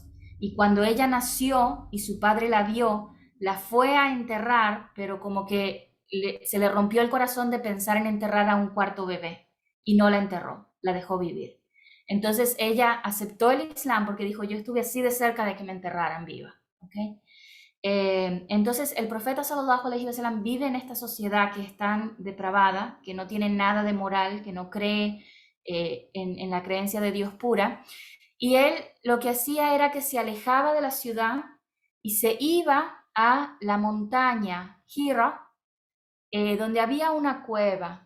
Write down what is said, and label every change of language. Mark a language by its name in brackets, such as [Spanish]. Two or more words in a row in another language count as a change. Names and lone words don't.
[Spanish] Y cuando ella nació y su padre la vio, la fue a enterrar, pero como que se le rompió el corazón de pensar en enterrar a un cuarto bebé y no la enterró, la dejó vivir. Entonces ella aceptó el Islam porque dijo, yo estuve así de cerca de que me enterraran viva. ¿Okay? Entonces el profeta [Arabic] صلى الله عليه وسلم [Spanish] vive en esta sociedad que es tan depravada, que no tiene nada de moral, que no cree en la creencia de Dios pura, y él lo que hacía era que se alejaba de la ciudad y se iba a la montaña Hira, donde había una cueva.